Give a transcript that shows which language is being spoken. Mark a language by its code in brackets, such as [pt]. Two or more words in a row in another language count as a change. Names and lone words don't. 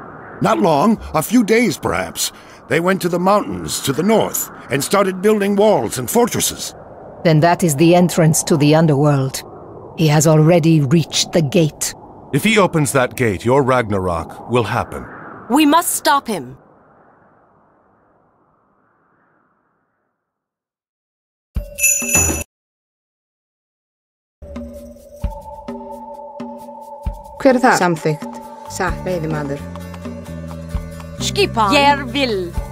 [en] Not long, a few days perhaps. They went to the mountains to the north and started building walls and fortresses. Then that is the entrance to the underworld. He has already reached the gate. If he opens that gate, your Ragnarok will happen. We must stop him. [is] Hver það? Samþykkt. Satt, veiðimaður. Skipan. Ég vil.